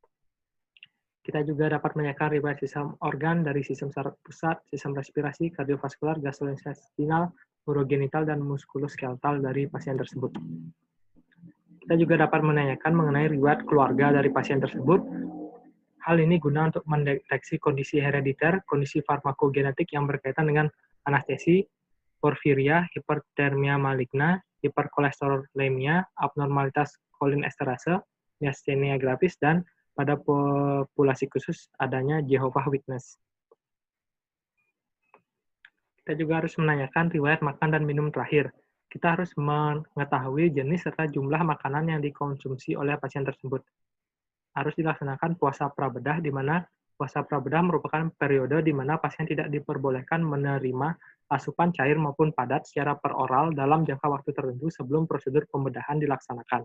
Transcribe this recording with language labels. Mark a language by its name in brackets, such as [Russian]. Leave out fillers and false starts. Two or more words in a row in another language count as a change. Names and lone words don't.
[Indonesian] Kita juga dapat menanyakan riwayat sistem organ dari sistem saraf pusat, sistem respirasi, kardiovaskular, gastrointestinal, urogenital, dan muskuloskeletal dari pasien tersebut. Kita juga dapat menanyakan mengenai riwayat keluarga dari pasien tersebut. Hal ini guna untuk mendeteksi kondisi herediter, kondisi farmakogenetik yang berkaitan dengan anestesi, porfiria, hipertermia maligna, hiperkolesterolemia, abnormalitas kolinesterase, miastenia gravis, dan pada populasi khusus adanya Jehovah Witness. Kita juga harus menanyakan riwayat makan dan minum terakhir. Kita harus mengetahui jenis serta jumlah makanan yang dikonsumsi oleh pasien tersebut. Harus dilaksanakan puasa prabedah, di mana puasa prabedah merupakan periode di mana pasien tidak diperbolehkan menerima asupan cair maupun padat secara peroral dalam jangka waktu tertentu sebelum prosedur pembedahan dilaksanakan.